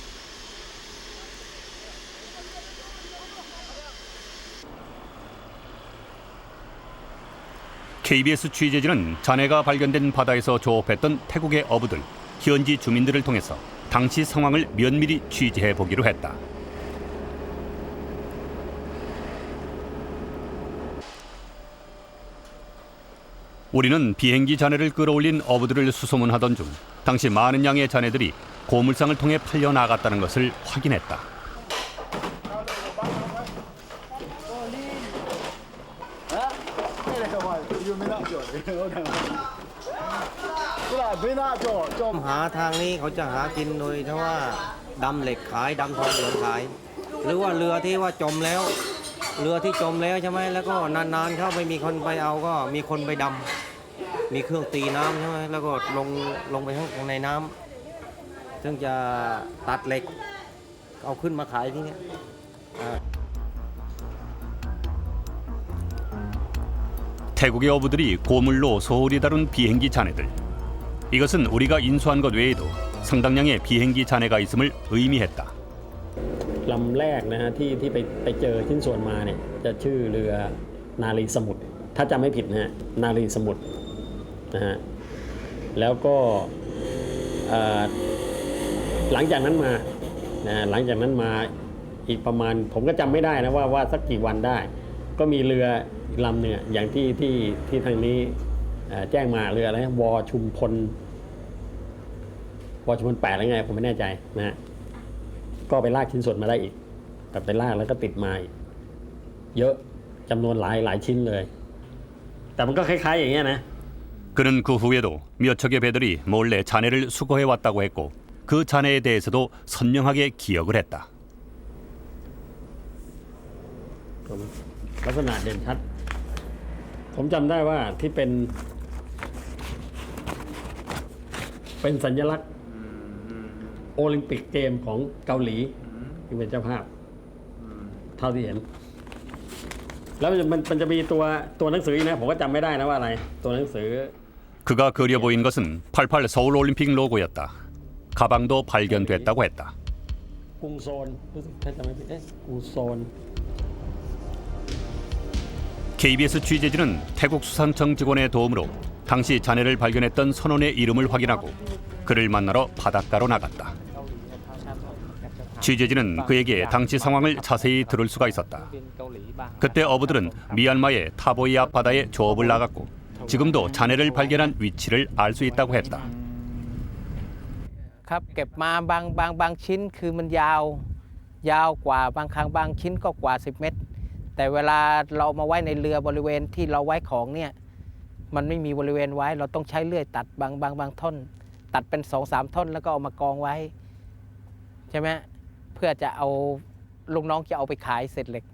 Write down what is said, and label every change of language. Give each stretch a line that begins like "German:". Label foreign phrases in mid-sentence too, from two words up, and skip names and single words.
Korean: KBS 취재진은 잔해가 발견된 바다에서 조업했던 태국의 어부들, 현지 주민들을 통해서 당시 상황을 면밀히 취재해 보기로 했다. 우리는 비행기 잔해를 끌어올린 어부들을 수소문하던 중 당시 많은 양의 잔해들이 고물상을 통해 팔려 나갔다는 것을 확인했다.
Thai: หาทางนี้เขาจะหากินโดยที่ว่าดำเหล็กขายดำทองเหลื องขายหรือว่าเรือที่ว่าจมแล้วเรือที่จมแล้วใช่ไหมแล้วก็นานๆเขาไม่มีคนไปเอาก็มีคนไปดำมีเครื่องตีน้ำใช่ไหมแล้วก็ลงไปข้างในน้ำซึ่งจะตัดเหล็กเอาขึ้นมาขายที่นี้
Korean: 태국의 어부들이 고물로 소홀히 다룬 비행기 잔해들. 이것은 우리가 인수한 것 외에도 상당량의 비행기 잔해가 있음을 의미했다.
Thai: ลำแรกนะฮะที่ไปเจอชิ้นส่วนมาเนี่ยจะชื่อเรือนารีสมุทรถ้าจำไม่ผิดนะฮะนารีสมุทรนะฮะแล้วก็หลังจากนั้นมา อีกประมาณผมก็จำไม่ได้นะว่าสักกี่วันได้ก็มีเรืออีกลำหนึ่งอย่างที่ทางนี้แจ้งมาเรืออะไรวอชุมพล8อะไรไงผมไม่แน่ใจนะฮะก็ไปลากชิ้นส่วนมาได้อีกแต่ไปลากแล้วก็ติดมาอีกเยอะจำนวนหลายชิ้นเลยแต่มันก็คล้ายๆอย่างเงี้ยนะ
Korean: 그는 그 후에도 몇 척의 배들이 몰래 잔해를 수거해 왔다고 했고 그 잔해에 대해서도 선명하게 기억을 했다.
Thai: ตัวนี้ลักษณะเด่นชัด ผมจำได้ว่าที่เป็นสัญลักษณ์โอลิมปิกเกมของเกาหลีที่เป็นเจ้าภาพเท่าที่เห็น แล้วมันจะมีตัวหนังสืออีกนะผมก็จำไม่ได้นะว่าอะไรตัวหนังสือ
Korean: 그가 그려 보인 것은 88 서울 올림픽 로고였다. 가방도 발견됐다고 했다.
Thai: กรุงโซนรู้สึกถ้าจำไม่ผิดกรุงโซน
Korean: KBS 취재진은 태국 수산청 직원의 도움으로 당시 잔해를 발견했던 선원의 이름을 확인하고 그를 만나러 바닷가로 나갔다. 취재진은 그에게 당시 상황을 자세히 들을 수가 있었다. 그때 어부들은 미얀마의 타보이 앞바다에 조업을 나갔고 지금도 잔해를 발견한 위치를 알 수 있다고 했다.
Thai: ครับเก็บมาบางชิ้นคือมันยาวกว่าบางครั้งบางชิ้นก็กว่า10 เมตร แต่เวลาเรามาไว้ในเรือบริเวณที่เราไว้ของเนี่ยมันไม่มีบริเวณไว้ เราต้องใช้เลื่อยตัดบางท่อนตัดเป็น 2-3 ท่อนแล้วก็เอามากองไว้ใช่ไหมเพื่อจะเอาลูกน้องจะเอาไปขายเศษเหล็ก